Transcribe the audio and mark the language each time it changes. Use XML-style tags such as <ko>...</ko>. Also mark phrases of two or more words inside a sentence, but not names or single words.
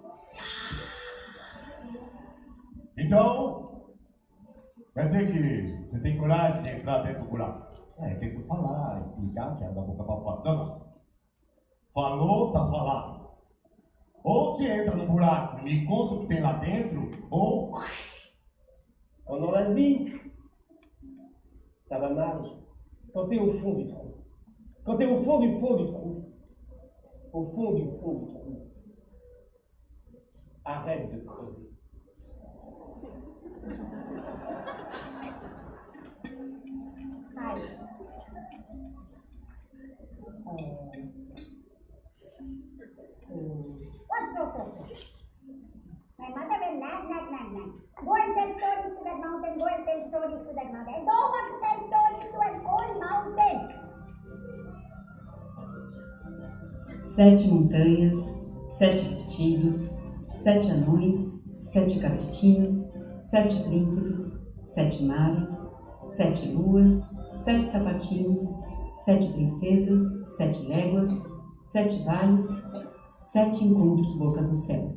<pt>Então, quer dizer que você tem coragem de entrar dentro do buraco? É, tem que falar, explicar, que é da boca pra fora. Não. Falou, tá falado. Ou se entra no buraco e me conta o que tem lá dentro, ou...</pt> <fr>Quand dans la vie, ça va mal. Quand t'es au fond du trou. Quand t'es au fond du trou. Au fond du trou. Arrête de creuser.</fr> <en>My mother will nag. Go and tell stories to that mountain. Go and tell stories to that mountain. I don't want to tell stories to an old mountain.</en> <pt>7 montanhas, 7 vestidos, 7 anões, 7 cabritinhos, 7 príncipes, 7 mares, 7 luas, 7 sapatinhos, 7 princesas, 7 léguas, 7 vales, 7 encontros boca do céu.</pt>